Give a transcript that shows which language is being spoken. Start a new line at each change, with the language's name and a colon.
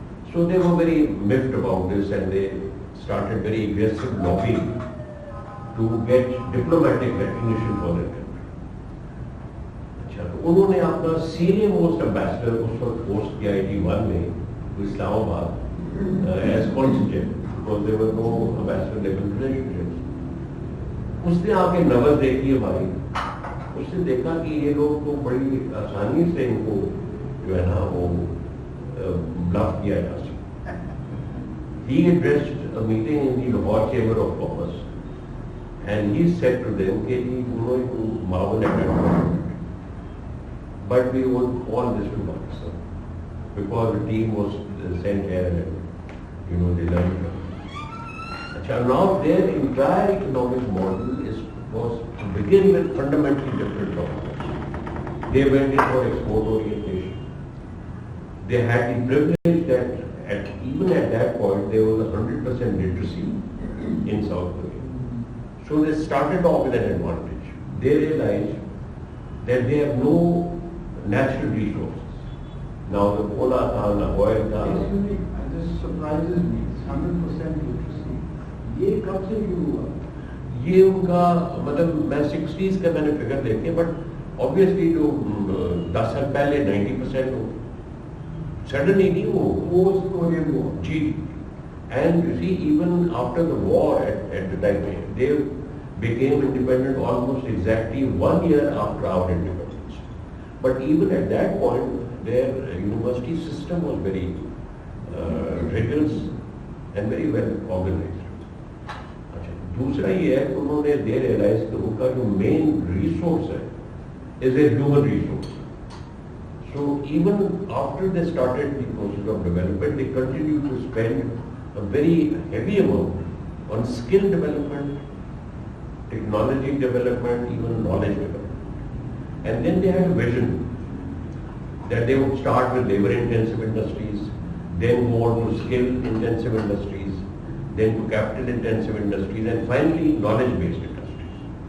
English: So they were very miffed about this, and they started very aggressive lobbying to get diplomatic recognition for their country.
Hindi: तो उन्होंने अपना senior most ambassador उस वक्त post किया 81 में Islamabad as consulate, because there were no ambassador level relationships. उसने आके नजर देखी है भाई, उसने देखा कि ये लोग तो बड़ी आसानी से इनको जो है ना वो ब्लफ किया जा सकता.
English: He addressed a meeting in the Lahore Chamber of Commerce, and he said to them कि you know you marvel at that, but we would call this to Pakistan because the team was sent here and you know they learned from it. Now their entire economic model was to begin with fundamentally different from ours. They went in for export orientation. They had the privilege that even at that point there was 100% literacy in South Korea. So they started off with an advantage. They realized that they have no natural resources. Now the cola tha, the oil tha. This surprises me. It's 100% literacy. ये कब से शुरू हुआ?
Hindi: ये उनका मतलब मैं 60s का मैंने फिगर देखे, बट ऑब्वियसली जो 10 साल पहले 90% हो, सडनली नहीं हो,
English: Post Korean war.
Hindi: Ji.
English: And you see, even after the war at the time, they became independent almost exactly 1 year after our independence. But even at that point, their university system was very rigorous and very well organized.
Hindi: दूसरा ये है कि उन्होंने they realized कि उनका जो main resource है is a human resource.
English: So even after they started the process of development, they continued to spend a very heavy amount on skill development, technology development, even knowledge development. And then they had a vision that they would start with labor-intensive industries, then go on to skill-intensive industries, then to capital-intensive industries, and finally knowledge-based industries.